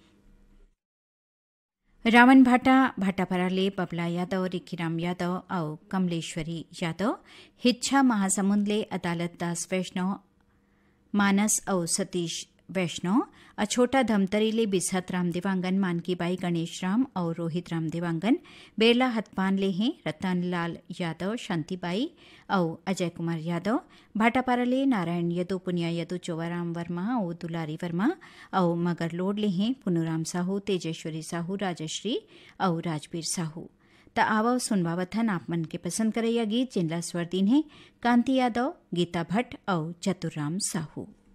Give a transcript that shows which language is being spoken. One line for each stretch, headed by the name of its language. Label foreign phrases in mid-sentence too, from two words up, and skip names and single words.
Chhattisgarhi: रावण भाटापारा ले बबला यादव रिखीराम यादव और कमलेश्वरी यादव हिच्छा महासमुंद ले अदालत दास वैष्णव मानस और सतीश वैष्णव अछोटा धमतरी ले बिसहत राम देवांगन मानकीबाई गणेश राम और रोहित राम देवांगन बेरला हथपान ले हैं रतन लाल यादव शांतिबाई और अजय कुमार यादव भाटापारा ले नारायण यदु पुनिया यदु चोवाराम वर्मा और दुलारी वर्मा और मगरलोड ले हैं पुनुराम साहू तेजेश्वरी साहू राजश्री और राजवीर साहू त आवव सुनवावथन आप मन के पसंद करैया गीत जिनला स्वर दीन है कांति यादव गीता भट्ट और चतुर्राम साहू।